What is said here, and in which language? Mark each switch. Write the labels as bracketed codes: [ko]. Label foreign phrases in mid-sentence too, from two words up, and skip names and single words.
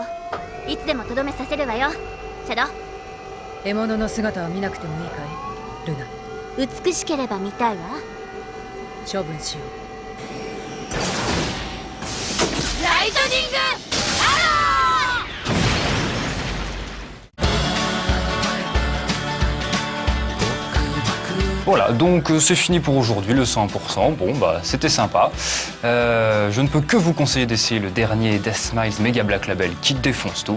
[ja] いつでもとどめさせるわよ。シャドウ。獲物の姿は見なくてもいいかいルナ。美しければ見たいわ。処分しよう。ライトニング [fr] Voilà, donc c'est fini pour aujourd'hui, le 100%. Bon, bah c'était sympa. Je ne peux que vous conseiller d'essayer le dernier Death Smiles Mega Black Label qui défonce tout.